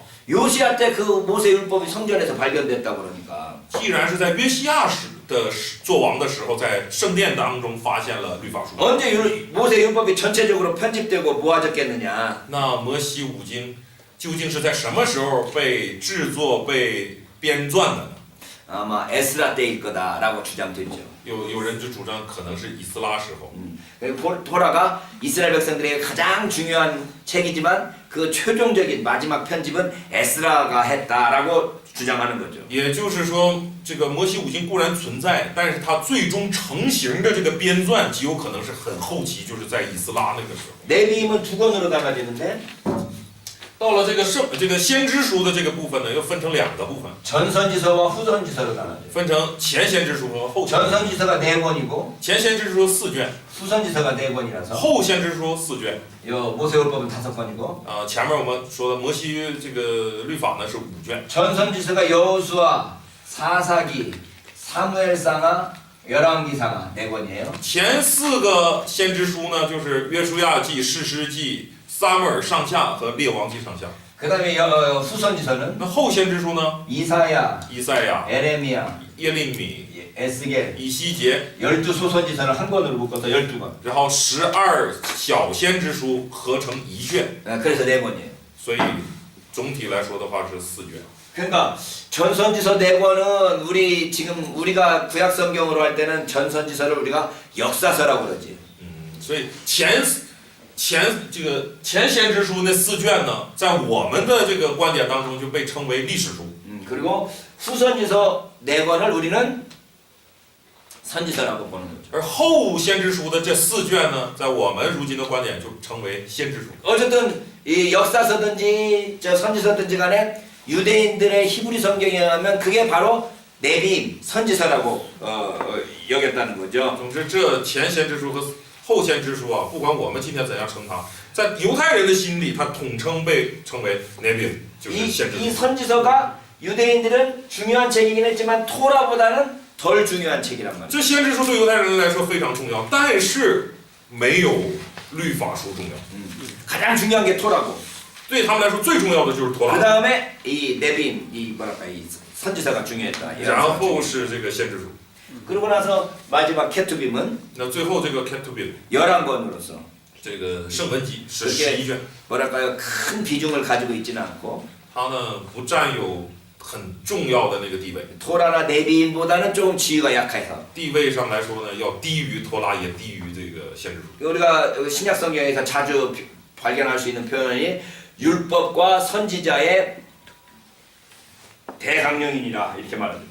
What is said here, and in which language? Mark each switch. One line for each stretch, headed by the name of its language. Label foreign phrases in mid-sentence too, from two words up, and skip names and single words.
Korean: 요시야 때 그 모세 율법이 성전에서 발견됐다 그러니까
Chinese: 既然是在约西亚做王的时候，在圣殿当中发现了律法书，
Korean: 언제 모세 율법이 전체적으로 편집되고 모아졌겠느냐?
Chinese: 那摩西五经究竟是在什么时候被制作、被编撰的呢？
Korean: 아마 에스라 때일 거다라고 주장됐죠.
Chinese: 有人就主张可能是以斯拉时候。
Korean: 토라가 이스라엘 백성들에게 가장 중요한 책이지만 그 최종적인 마지막 편집은 에스라가 했다라고 주장하는 거죠.
Chinese: 也就是说，这个摩西五经固然存在，但是它最终成型的这个编撰极有可能是很后期，就是在以斯拉那个时候。
Korean: 레위임은 두 권으로 나눠지는데
Chinese: 到了这个先知书的这个部分呢，又分成两个部分，
Korean: 전선지서와 후선지서로 나눠져요.
Chinese: 分成前先知书和后先知书。
Korean: 전선지서가 4권이고
Chinese: 前先知书4卷，
Korean: 후선지서가 4권이라서
Chinese: 后先知书4卷。
Korean: 요 모세율법은 5권이고
Chinese: 前面我们说的摩西这个律法呢是5卷，
Korean: 전선지서가 여호수아, 사사기, 사무엘상하, 열왕기상하 4권이에요.
Chinese: 前4个先知书呢就是约书亚记、士师记、撒母耳上下和列王记上下。
Korean: 그 다음에 후선지서는
Chinese: 那后先知书呢，
Korean: 이사야,
Chinese: 以赛亚、
Korean: 에레미야,
Chinese: 耶利米、
Korean: 에스겔
Chinese: 以西结，
Korean: 12소선지서를 한 권으로 묶어서 12권.
Chinese: 然后12小先知书合成一卷，
Korean: 그래서 4권이에요.
Chinese: 所以总体来说的话是4卷。
Korean: 그러니까 전선지서 4권은 우리 지금 우리가 구약 성경으로 할 때는 전선지서를 우리가 역사서라고 그러지.
Chinese: 所以前先知书那4卷呢，在我们的这个观点当中就被称为历史书。
Korean: 그리고 후선지서 4권을 우리는 선지서라고 보는 거죠.
Chinese: 而后先知书的这4卷呢，在我们如今的观点就称为先知书。
Korean: 어쨌든 이 역사서든지 저 선지서든지 간에 유대인들의 히브리 성경에 의하면 그게 바로 네비임 선지서라고 여겼다는 거죠.
Chinese: 总之，这前先知书和后先知书啊，不管我们今天怎样称它，在犹太人的心里，它统称被称为 Nevi'im， 就是先知
Korean: 이
Chinese: 书。
Korean: 선지서가 유대인들은 중요한 책이긴 했지만 토라보다는 덜 중요한 책이란 말이에요.
Chinese: 这先知书对犹太人来说非常重要，但是没有律法书重要。
Korean: 가장 중요한 게 토라고.
Chinese: 对他们来说，最重要的就是托
Korean: 그
Chinese: 拉，
Korean: 다음에 이 네비임 이 뭐랄까 이 선지서가 중요했다.
Chinese: 然后是这个先知书。
Korean: 그러고 나서 마지막 케투빔은
Chinese: 那最后这个 Ketubim，
Korean: 11권으로서
Chinese: 这个圣文集是11卷，
Korean: 뭐랄까요 큰 비중을 가지고 있지는 않고
Chinese: 它呢不占有很重要的那个地位，
Korean: 토라나 네비임보다는 조금 지위가 약해서
Chinese: 地位上来说呢要低于托拉，也低于这个先知书。
Korean: 우리가 신약 성경에서 자주 발견할 수 있는 표현이 율법과 선지자의 대강령이니라 이렇게 말합니다.